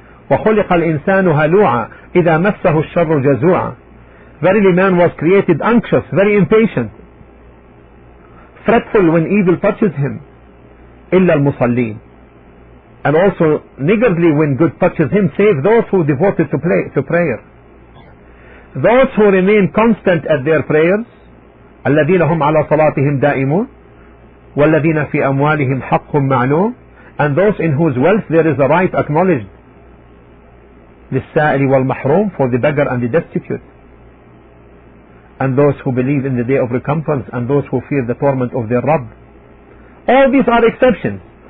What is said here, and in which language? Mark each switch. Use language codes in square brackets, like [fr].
[ar] وَخُلِقَ الْإِنسَانُ هَلُوعًا إِذَا مَسَّهُ الشَّرُّ جَزُوعًا. [en] Verily man was created anxious, very impatient, fretful when evil touches him. [ar] إِلَّا الْمُصَلِّينَ. [en] And also niggardly when good touches him, save those who devoted to prayer. Those who remain constant at their prayers, [ar] الَّذِينَ هُمْ عَلَى صَلَاتِهِمْ دَائِمُونَ وَالَّذِينَ فِي أَمْوَالِهِمْ حَقٌّ مَعْلُومٌ. [en] And those in whose wealth there is a right acknowledged. [ar] لِلسَّائِلِ وَالْمَحْرُومِ, [en] for the beggar and the destitute. And those who believe in the day of recompense, and those who fear the torment of their Rabb. All these are exceptions.